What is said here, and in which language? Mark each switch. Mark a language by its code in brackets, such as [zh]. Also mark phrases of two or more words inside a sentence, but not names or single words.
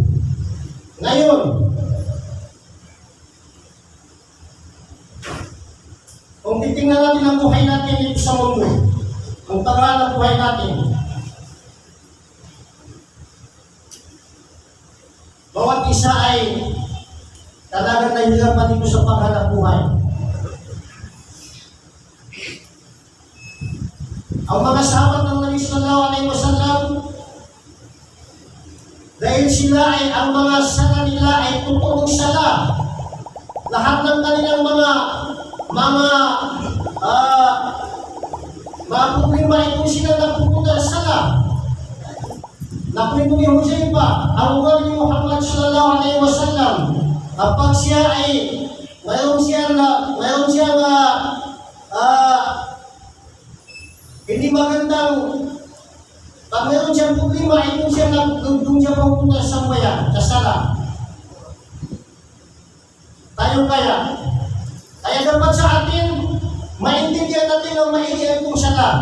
[tl] Ngayon, kung titingnan natin ang buhay natin dito sa mundo, ang tagal ng buhay natin, bawat isa ay talagang nahihirapan dito sa paghanap buhay. Ang mga sahabat ng Nabi [ar] صلى الله عليه وسلم, [tl] dahil sila ay ang mga sala nila ay totoong sala. Lahat ng kanilang mga problema ay kung sila napupunta sa sala. Nakwento ni Huzaifa, ang ugali ni Muhammad [ar] صلى الله عليه وسلم, [tl] kapag siya ay mayroon siya hindi magandang, pag mayroon siyang problema, ay doon siya pupunta sa sambayan, sa sala. Tayo kaya dapat sa atin, maintindihan natin ang maigi itong sala.